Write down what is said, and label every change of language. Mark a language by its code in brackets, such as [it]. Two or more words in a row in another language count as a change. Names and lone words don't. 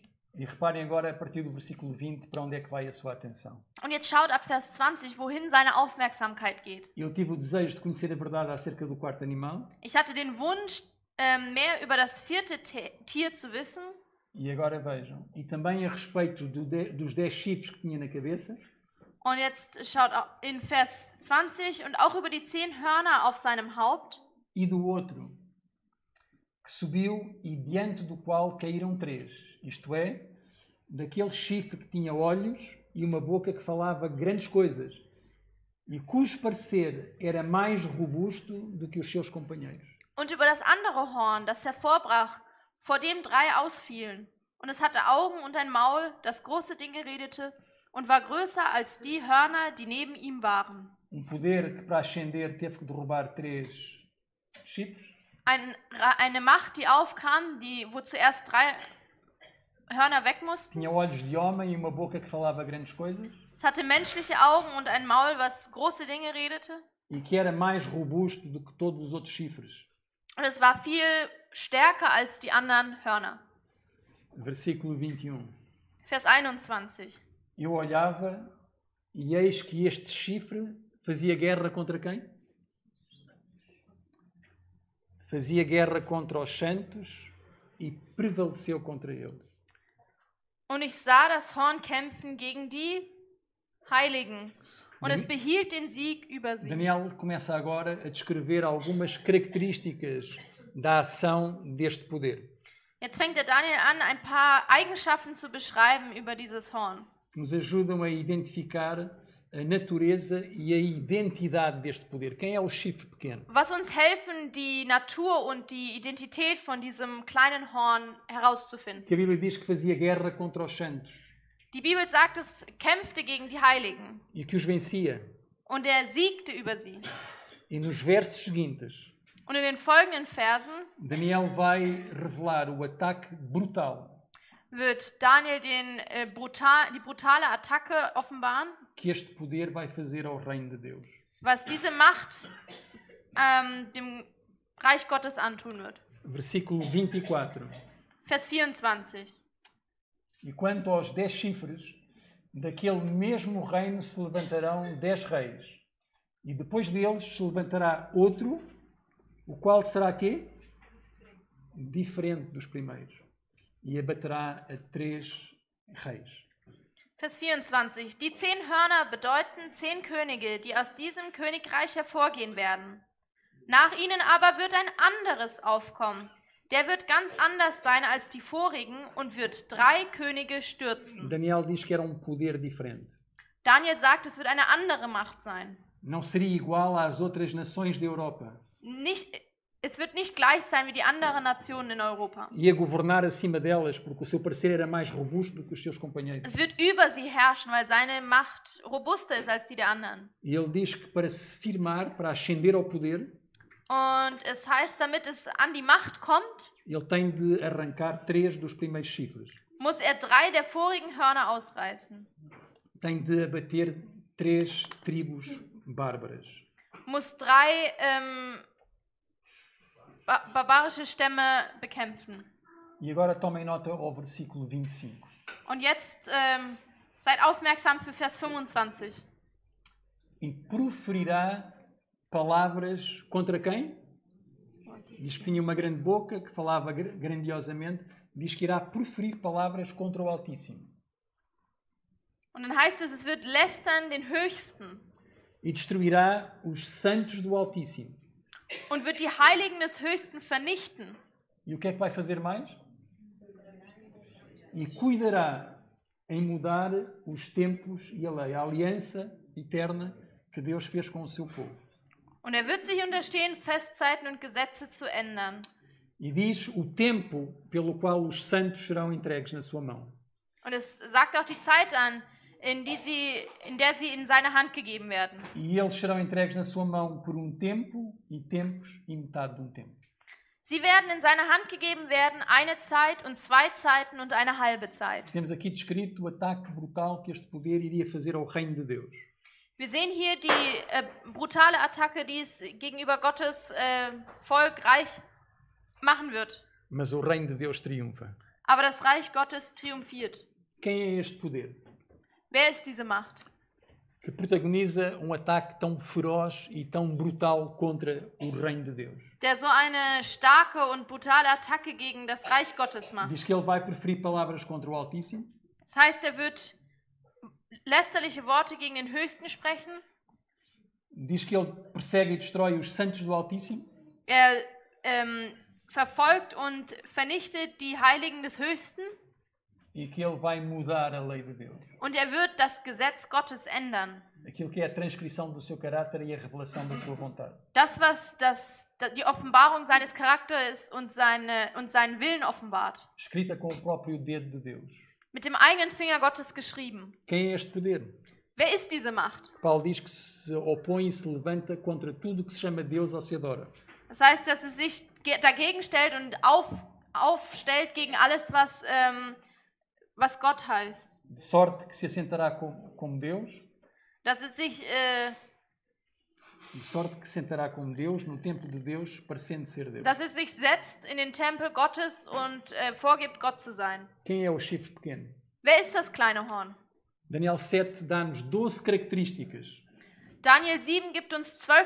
[pt] E reparem agora, a partir do versículo 20, para onde é que vai a sua atenção. [de] Und jetzt schaut ab Vers 20, wohin seine Aufmerksamkeit geht. [pt] Eu tive o desejo de conhecer a verdade acerca do quarto animal. [de] Ich hatte den Wunsch, mehr über das vierte Tier zu wissen. [pt] E agora vejam, e também a respeito dos 10 chifres que tinha na cabeça. [de] Und jetzt schaut in Vers 20 und auch über die 10 Hörner auf seinem Haupt. [pt] E do outro, que subiu e diante do qual caíram 3, isto é, daquele chifre que tinha olhos e uma boca que falava grandes coisas, e cujo parecer era mais robusto do que os seus companheiros. [de] Und über das andere Horn, das hervorbrach, vor dem 3 ausfielen. Und es hatte Augen und ein Maul, das große Dinge redete, und war größer als die Hörner, die neben ihm waren. [pt] Poder que para ascender teve que derrubar 3 chifres. [de] Eine Macht, die aufkam, wo zuerst 3 Hörner weg mussten. [pt] Tinha olhos de homem e uma boca que falava grandes coisas. [de] Es hatte menschliche Augen und ein Maul, was große Dinge redete. [pt] E que era mais robusto do que todos os outros chifres. [de] Und es war viel stärker als die anderen Hörner. [pt] Versículo 21. [de] Vers 21. [pt] Eu olhava e eis que este chifre fazia guerra contra quem? Fazia guerra contra os santos e prevaleceu contra eles. [de] Und ich sah das Horn kämpfen gegen die Heiligen. Und es behielt den Sieg über sie. [pt] Daniel começa agora a descrever algumas características da ação deste poder. [de] Jetzt fängt der Daniel an, ein paar Eigenschaften zu beschreiben über dieses Horn. [pt] Que nos ajudam a identificar a natureza e a identidade deste poder. Quem é o chifre pequeno? [de] Was uns helfen, die Natur und die Identität von diesem kleinen Horn herauszufinden. [pt] Que a Bíblia diz que fazia guerra contra os santos. [de] Die Bibel sagt, es kämpfte gegen die Heiligen. [pt] E que os vencia. [de] Und er siegte über sie. [pt] E nos versos seguintes, [de] und in den folgenden Versen, [pt] Daniel vai revelar o ataque brutal. [de] Wird Daniel die brutale Attacke offenbaren, [pt] que este poder vai fazer ao reino de Deus. [de] Was diese Macht dem Reich Gottes antun wird. [pt] Versículo 24. [de] Vers 24. [pt] E quanto aos 10 chifres, daquele mesmo reino se levantarão 10 reis. E depois deles se levantará outro, o qual será quê? Diferente dos primeiros. E abaterá a 3 reis. [de] Vers 24. Die 10 Hörner bedeuten 10 Könige, die aus diesem Königreich hervorgehen werden. Nach ihnen aber wird ein anderes aufkommen. Der wird ganz anders sein als die vorigen und wird 3 Könige stürzen. [pt] Daniel diz que era poder diferente. [de] Daniel sagt, es wird eine andere Macht sein. [pt] Não seria igual às outras nações da Europa. [de] Es wird nicht gleich sein wie die anderen Nationen in Europa. [pt] Ia governar acima delas, porque o seu parecer era mais robusto do que os seus companheiros. [de] Es wird über sie herrschen, weil seine Macht robuster ist als die der anderen. [pt] E ele diz que para se firmar, para ascender ao poder, [de] und es heißt, damit es an die Macht kommt, [pt] ele tem de arrancar 3 dos primeiros chifres. [de] Muss 3 der vorigen Hörner ausreißen. [pt] Tem de abater 3 tribos bárbaras. [de] Muss 3 barbarische Stämme bekämpfen. [pt] E agora tomem nota ao versículo 25. [de] Und jetzt seid aufmerksam für Vers 25. [pt] E proferirá palavras contra quem? Diz que tinha uma grande boca, que falava grandiosamente. Diz que irá proferir palavras contra o Altíssimo. [de] Und dann heißt es wird lästern den Höchsten [pt] E destruirá os santos do Altíssimo. [de] und wird die Heiligen des Höchsten vernichten. [pt] E o que é que vai fazer mais? E cuidará em mudar os tempos e a lei, a aliança eterna que Deus fez com o seu povo. [de] Und wird sich unterstehen, Festzeiten und Gesetze zu ändern. [pt] E diz o tempo pelo qual os santos serão entregues na sua mão. [de] Und es sagt auch die Zeit an, in der sie in seine Hand gegeben werden. [pt] E eles serão entregues na sua mão por um tempo e tempos e metade de um tempo. [de] Sie werden in seine Hand gegeben werden, eine Zeit und zwei Zeiten und eine halbe Zeit. [pt] Temos aqui descrito o ataque brutal que este poder iria fazer ao reino de Deus. [de] Wir sehen hier die brutale Attacke, die es gegenüber Gottes Volk Reich machen wird. [pt] Mas o reino de Deus triunfa. [de] Aber das Reich Gottes triumphiert. [pt] Quem é este poder? [de] Wer ist diese Macht? [pt] Que protagoniza um ataque tão feroz e tão brutal contra o reino de Deus. [de] Der so eine starke und brutale Attacke gegen das Reich Gottes macht. [pt] Diz que ele vai preferir palavras contra o Altíssimo. [de] Das heißt, wird lästerliche Worte gegen den Höchsten sprechen. [pt] Diz que ele persegue e destrói os santos do Altíssimo. [de] Verfolgt und vernichtet die Heiligen des Höchsten. [pt] E que ele vai mudar a lei de Deus. [de] Und wird das Gesetz Gottes ändern. [pt] Aquilo que é a transcrição do seu caráter e a revelação da sua vontade. [de] Das, was die Offenbarung seines Charakters und seinen Willen offenbart. [pt] Escrita com o próprio dedo de Deus. [de] Mit dem eigenen Finger Gottes geschrieben. [pt] Quem é este poder? [de] Wer ist diese Macht? [pt] Paulo diz que se opõe e se levanta contra tudo que se chama Deus ou se adora. [de] Das heißt, dass es sich dagegen stellt und aufstellt gegen alles, was Gott heißt. [pt] De sorte que se assentará como Deus. [de] Dass es sich [pt] de sorte que se sentará como Deus no templo de Deus, parecendo ser Deus. [de] Dass es sich setzt in den Tempel Gottes und vorgibt, Gott zu sein. [pt] Quem é o chifre pequeno? [de] Wer ist das kleine Horn? [pt] Daniel 7 dá-nos 12 características [de] Daniel 7 gibt uns 12